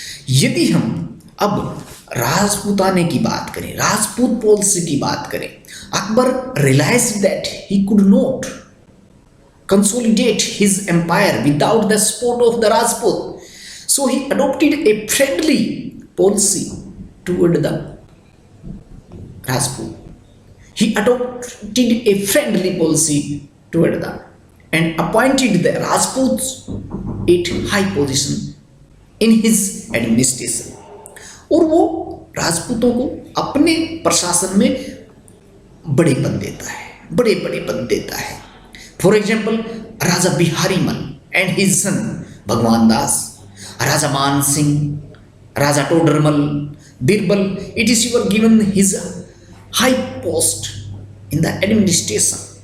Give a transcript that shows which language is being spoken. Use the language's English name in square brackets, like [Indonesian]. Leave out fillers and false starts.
[Hindi] यदि हम अब राजपूताने की बात करें, [English] Rajput policy की बात करें, Akbar realised that he could not consolidate his empire without the support of the Rajput. So he adopted a friendly policy toward the Rajput. He adopted a friendly policy toward them and appointed the Rajputs at high position in his administration. [Hindi] और वो राजपूतों को अपने प्रशासन में बड़े पद देता है, बड़े बड़े पद देता है। [English] For example, Raja Bihari Mal and his son Bhagwan Das, Raja Man Singh, Raja Todarmal, Birbal, it is your given his high post in the administration.